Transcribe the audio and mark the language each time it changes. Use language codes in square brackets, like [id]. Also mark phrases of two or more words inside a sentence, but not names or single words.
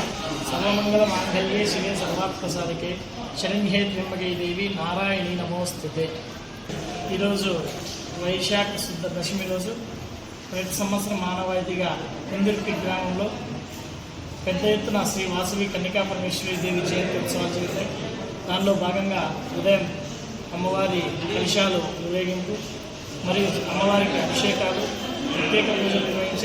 [sa] सर्वमंगल मांगल्ये शिवे सर्वार्थसाधके शरण्ये त्र्यंबके देवी नारायणी नमोस्तुते। [te] వైశాఖ శుద్ధ దశమి రోజు ప్రతి సంవత్సరం మానవాయితీగా కుందుర్పి గ్రామంలో పెద్ద ఎత్తున శ్రీ వాసవి కన్యకా పరమేశ్వరి దేవి జయంతి ఉత్సవాలు జరుగుతాయి. దానిలో భాగంగా ఉదయం అమ్మవారి కలశాలు ఊరేగింపు మరియు అమ్మవారికి అభిషేకాలు ప్రత్యేక పూజలు నిర్వహించాం.